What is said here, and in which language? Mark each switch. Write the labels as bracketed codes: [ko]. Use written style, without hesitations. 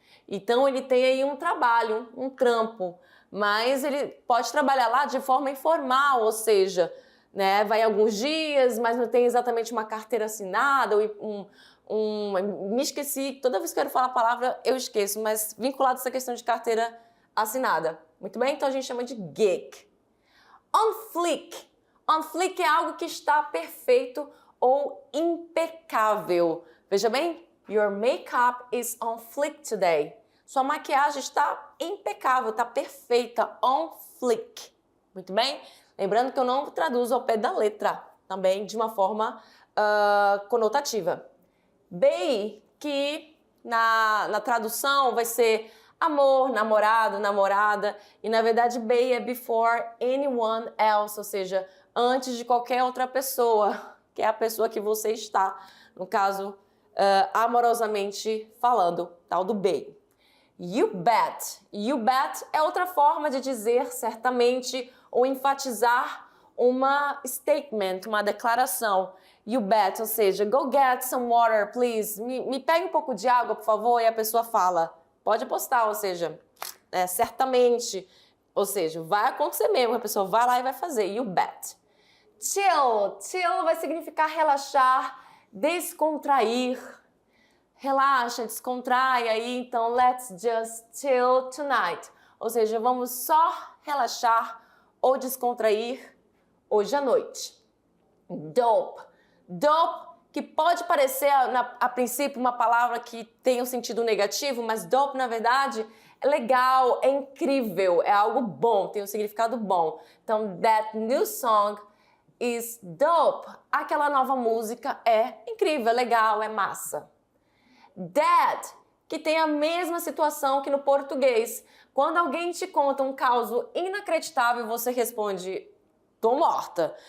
[pt] Então, ele tem aí um trabalho, um trampo, mas ele pode trabalhar lá de forma informal, ou seja, né, vai alguns dias, mas não tem exatamente uma carteira assinada, me esqueci, toda vez que eu quero falar a palavra, eu esqueço, mas vinculado a essa questão de carteira assinada. Muito bem? Então, a gente chama de gig. On fleek. On fleek é algo que está perfeito ou impecável. [en] Veja bem, your makeup is on fleek today. [pt] Sua maquiagem está impecável, está perfeita, on fleek. Muito bem? Lembrando que eu não traduzo ao pé da letra, também de uma forma conotativa. Bae, que na tradução vai ser amor, namorado, namorada, e na verdade bae é [en] before anyone else, [pt] ou seja, antes de qualquer outra pessoa, que é a pessoa que você está, no caso, amorosamente falando, tal do bae. [en] You bet. [pt] You bet é outra forma de dizer certamente ou enfatizar uma statement, uma declaração. [en] You bet, [pt] ou seja, [en] go get some water, please. [pt] Me pegue um pouco de água, por favor. E a pessoa fala, pode apostar, ou seja, certamente. Ou seja, vai acontecer mesmo, a pessoa vai lá e vai fazer. [en] You bet. [pt] Chill. Chill vai significar relaxar, descontrair. Relaxa, descontrai aí, então [en] let's just chill tonight. [pt] Ou seja, vamos só relaxar ou descontrair hoje à noite. Dope. Dope, que pode parecer a princípio uma palavra que tem um sentido negativo, mas dope na verdade é legal, é incrível, é algo bom, tem um significado bom. [en] Então, that new song is dope. [pt] Aquela nova música é incrível, é legal, é massa. Dead, que tem a mesma situação que no português. Quando alguém te conta um caso inacreditável, você responde, tô morta.